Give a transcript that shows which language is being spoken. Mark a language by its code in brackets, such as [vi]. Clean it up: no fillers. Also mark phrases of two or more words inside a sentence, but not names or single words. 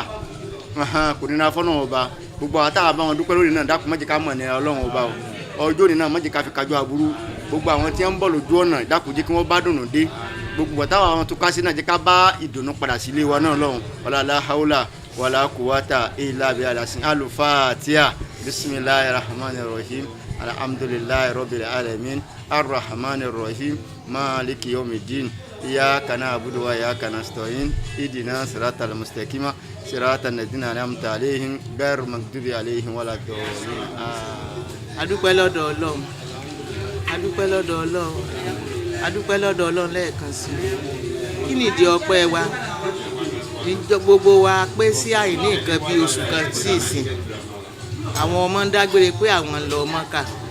[yo] kò nira fọ́lọ́run ọba gbogbo àwọn táwọn bá wọn dúpẹ́ lórí náà dákun má jẹ́ ká mọ̀ ní ọlọ́run ọba o ọjọ́ òní náà má jẹ́ ká fi kájọ aburú gbogbo àwọn tí wọ́n ń bọ̀ lójú ọ̀nà dákun jẹ́ kí wọ́n bá dùnú dé gbogbo táwọn àwọn tó ká sí náà jẹ́ ká bá ìdùnnú padà sílé wa náà lọ́hùn [ar] ولا حول ولا قوة إلا بالله ياسين الفاتحة بسم الله الرحمن الرحيم الحمد لله رب العالمين الرحمن الرحيم مالك يوم الدين إياك نعبد وإياك نستعين اهدنا الصراط المستقيم صراط الذين أنعمت عليهم غير المغضوب عليهم ولا الضالين. [yo] adúpẹ́ lọ́dọ̀ Ọlọ́run adúpẹ́ lọ́dọ̀ Ọlọ́run adúpẹ́ lọ́dọ̀ Ọlọ́run lẹ́ẹ̀kan sí kí ni ìdí ọpẹ́ wa níjọ gbogbo wa pé sí àìní nǹkan bí oṣù kan sí ìsìn àwọn ọmọ ń dágbére pé àwọn ń lọ Mọ́kà